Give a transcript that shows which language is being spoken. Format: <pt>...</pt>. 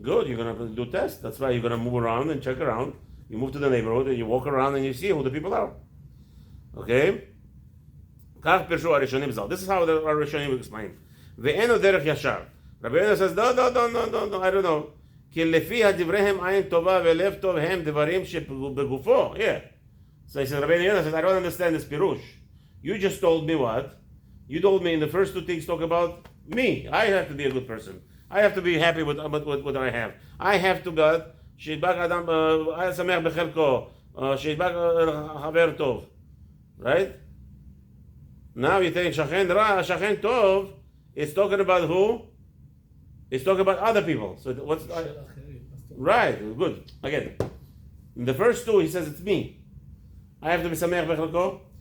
<en>Good, you're going to do tests. That's why you're going to move around and check around. You move to the neighborhood and you walk around and you see who the people are. Okay?</en> <he>כך פירשו הראשונים ז"ל.</he> <en>This is how the הראשונים explain.</en> <he>ואין עוד דרך ישר.</he> <en>רבינו says, no, I don't know.</en> <he>כי לפי הדבריהם עין טובה ולב טוב הם דברים שבגופו.</he> <en>Yeah. So he says, Rabeinu Yonah says, I don't understand this pirush. You just told me what? You told me in the first two things talk about me. I have to be a good person. I have to be happy with what I have. I have to God,</en> <he>שידבק אדם, היה שמח בחלקו, שידבק חבר טוב.</he> <en>Right? Now you think Shachen Ra, Shachen Tov, it's talking about who? It's talking about other people. So what's right? Good. Again, in the first two, he says it's me. I have to be Sameach Bechelko.</en>